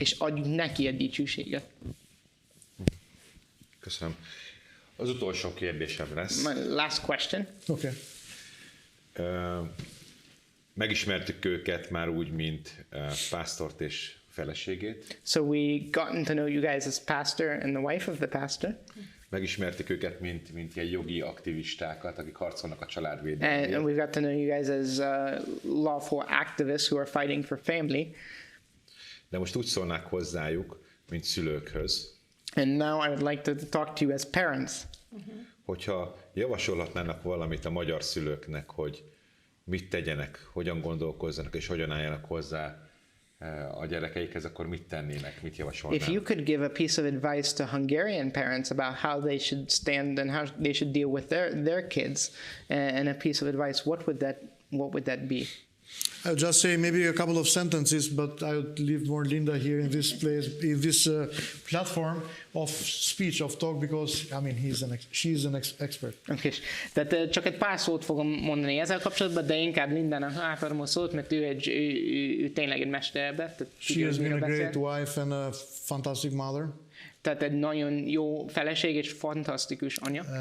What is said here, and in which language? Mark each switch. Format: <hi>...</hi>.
<hu>És adjuk neki a dicsőséget. Köszönöm. Az utolsó kérdésem lesz.</hu> <en>My last question. Okay.</en> <hu>Megismertük őket már úgy, mint pásztort és feleségét.</hu> <en>So we gotten to know you guys as pastor and the wife of the pastor.</en> <hu>Megismertük őket, mint ilyen jogi aktivistákat, akik harcolnak a családvédelemért.</hu> <en>And we've got to know you guys as lawful activists who are fighting for family.</en> <hu>De most úgy szólnák hozzájuk, mint szülőkhöz.</hu> <en>And now I would like to talk to you as parents.</en> <hu>Hogyha javasolhatnának valamit a magyar szülőknek, hogy mit tegyenek, hogyan gondolkozzanak és hogyan álljanak hozzá a gyerekeikhez, akkor mit tennének, mit javasolnának?</hu> <en>If you could give a piece of advice to Hungarian parents about how they should stand and how they should deal with their kids, and a piece of advice, what would that be? I'll just say maybe a couple of sentences, but I would leave more Linda here in this place, in this platform of speech, of talk, because I mean she's an expert. Okay.</en> <hu>Tehát csak egy pár szót fogom mondani ezzel kapcsolatban, de inkább Lindának átadom a szót, mert ő tényleg egy mester ebben.</hu> <en>She has been a great wife and a fantastic mother.</en> <hu>Tehát egy nagyon jó feleség és fantasztikus anya.</hu>